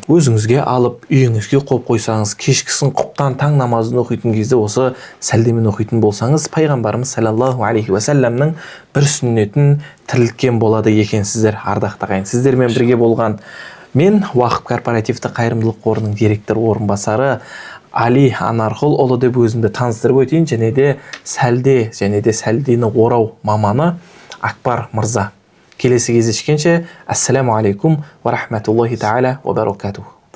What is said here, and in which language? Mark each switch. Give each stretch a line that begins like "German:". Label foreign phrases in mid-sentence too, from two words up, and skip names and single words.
Kazakh: Өзіңізге алып, үйіңізге қойып қойсаңыз, кешкісін құптан таң намазын оқитын кезде осы сәлдемен оқитын болсаңыз, пайғамбарымыз
Arabic: صلى الله عليه وسلم
Kazakh: бір сүннетін тірілткен болады екенсіздер, ардақты ағайын. Сіздермен бірге болған мен Уақып корпоративті қайырымдылық қорының директор орынбасары Али Анарқұлұлы деп өзімді таныстырып өтейін, және де сәлдені орау маманы Акбар мырза. Келесі кездескенше,
Arabic: السلام عليكم ورحمة الله تعالى وبركاته.